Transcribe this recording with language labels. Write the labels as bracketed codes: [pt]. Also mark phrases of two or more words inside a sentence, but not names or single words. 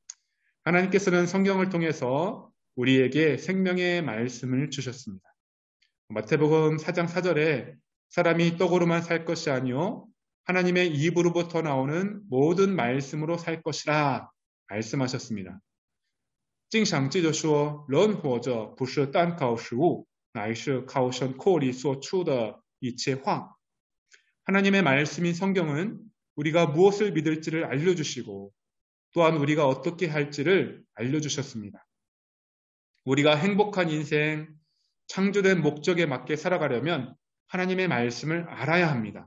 [ko] 하나님께서는 성경을 통해서 우리에게 생명의 말씀을 주셨습니다. 마태복음 4장 4절에 사람이 떡으로만 살 것이 아니요 하나님의 입으로부터 나오는 모든 말씀으로 살 것이라 말씀하셨습니다. [zh] 经常记着说人活着不是单靠食物乃是靠神口里所出的一切话 [ko] 하나님의 말씀인 성경은 우리가 무엇을 믿을지를 알려주시고 또한 우리가 어떻게 할지를 알려주셨습니다. 우리가 행복한 인생, 창조된 목적에 맞게 살아가려면 하나님의 말씀을 알아야 합니다.